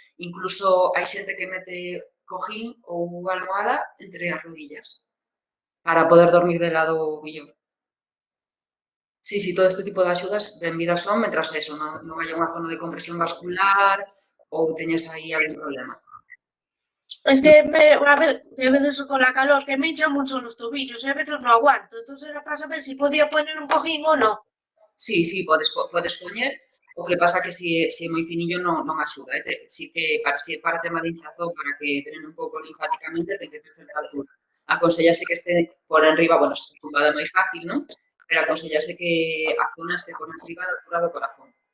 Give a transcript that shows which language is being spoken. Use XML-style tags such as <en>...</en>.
<gl>Incluso hai xente que mete cojín ou almohada entre as rodillas para poder dormir de lado mellor. Sí, todo este tipo de axudas benvidas son, mentras eso, non haya unha zona de compresión vascular ou teñes aí algún problema.</gl> <es>Es que a veces con la calor que me hinchan mucho los tobillos y a veces no aguanto. Entonces era para saber si podía poner un cojín o no.</es> <gl>Sí, podes poñer, o que pasa que se é moi finillo non axuda. Si que para tema de hinchazón, para que drene un pouco linfáticamente, ten que ter certa altura. Aconsellase que este por enriba, bueno, se está tumbada é máis fácil, non? Pero aconsellase que a zona este por enriba da altura do corazón.</gl>